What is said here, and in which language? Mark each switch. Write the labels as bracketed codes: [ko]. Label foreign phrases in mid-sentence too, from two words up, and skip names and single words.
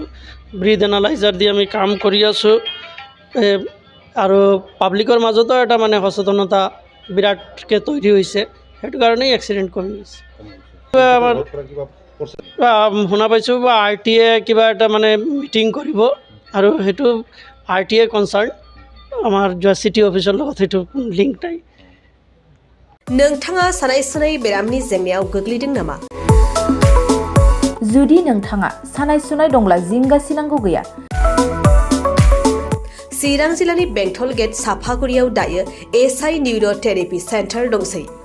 [as] ব্ৰিথ এনালাইজাৰ দি আমি কাম কৰি আছোঁ আৰু পাব্লিকৰ মাজতো এটা মানে সচেতনতা বিৰাটকৈ তৈরি হৈছে। সেইটো কাৰণেই এক্সিডেণ্ট কমি গৈছে। আমাৰ শুনা পাইছোঁ RTA কিবা এটা মানে মিটিং কৰিব আৰু সেইটো RTA কনচাৰ্ণ আমাৰ যোৱা চিটি অফিচৰ লগত সেইটো লিংক নাই [brx] नोंथाङा सानाय सुनाय बेरामनि जेंनायाव गोग्लैदों नामा जुदि नोंथाङा सानाय सुनाय दंब्ला जिंगासिनांगौ गैया चिरां जिल्लानि बेंटल गेट साफागुरियाव दायो SI [en] neurotherapy centre [brx] दंसै